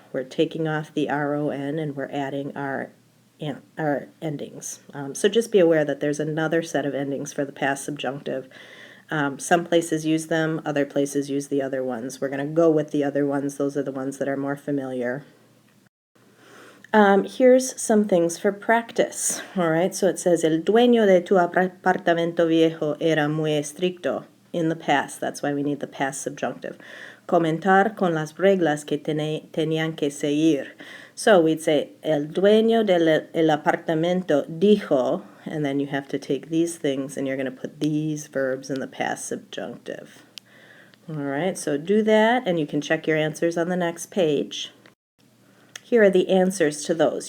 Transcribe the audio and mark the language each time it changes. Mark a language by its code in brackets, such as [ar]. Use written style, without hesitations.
[en] We're taking off the ron and we're adding our endings. So just be aware that there's another set of endings for the past subjunctive. Some places use them, other places use the other ones. We're going to go with the other ones. Those are the ones that are more familiar. Here's some things for practice. All right, so it says, [es] el dueño de tu apartamento viejo era muy estricto. [en] In the past, that's why we need the past subjunctive. [es] Comentar con las reglas que tenían que seguir. [en] So we'd say, [es] el dueño del apartamento dijo, [en] and then you have to take these things and you're going to put these verbs in the past subjunctive. All right, so do that, and you can check your answers on the next page. Here are the answers to those.